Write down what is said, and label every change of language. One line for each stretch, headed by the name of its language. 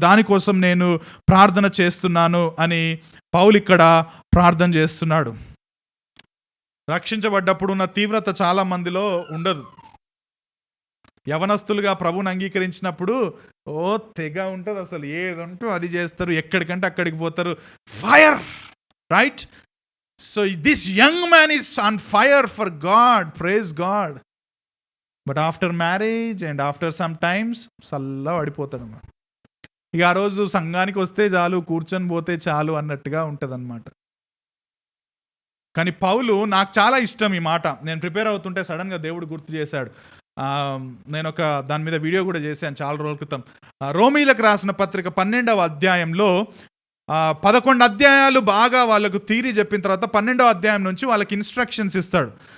Telugu: దానికోసం నేను ప్రార్థన చేస్తున్నాను అని పౌలు ఇక్కడ ప్రార్థన చేస్తున్నాడు. రక్షించబడ్డప్పుడు ఉన్న తీవ్రత చాలా మందిలో ఉండదు. యవనస్తులుగా ప్రభుని అంగీకరించినప్పుడు తెగ ఉంటుంది, అసలు ఏదంటూ అది చేస్తారు, ఎక్కడికంటే అక్కడికి పోతారు, fire, right?
English: So this young man is on fire for God, praise God. But after marriage and after some times
Telugu: సల్లా పడిపోతాడు. ఇక ఆ రోజు సంఘానికి వస్తే చాలు, కూర్చొని పోతే చాలు అన్నట్టుగా ఉంటుందన్నమాట. కానీ పౌలు, నాకు చాలా ఇష్టం ఈ మాట. నేను ప్రిపేర్ అవుతుంటే సడన్గా దేవుడు గుర్తు చేశాడు. నేను దాని మీద వీడియో కూడా చేశాను చాలా రోజుల క్రితం. రోమీలకు రాసిన పత్రిక 12వ అధ్యాయంలో 11 అధ్యాయాలు బాగా వాళ్ళకు థీరీ చెప్పిన తర్వాత 12వ అధ్యాయం నుంచి వాళ్ళకి ఇన్స్ట్రక్షన్స్ ఇస్తాడు.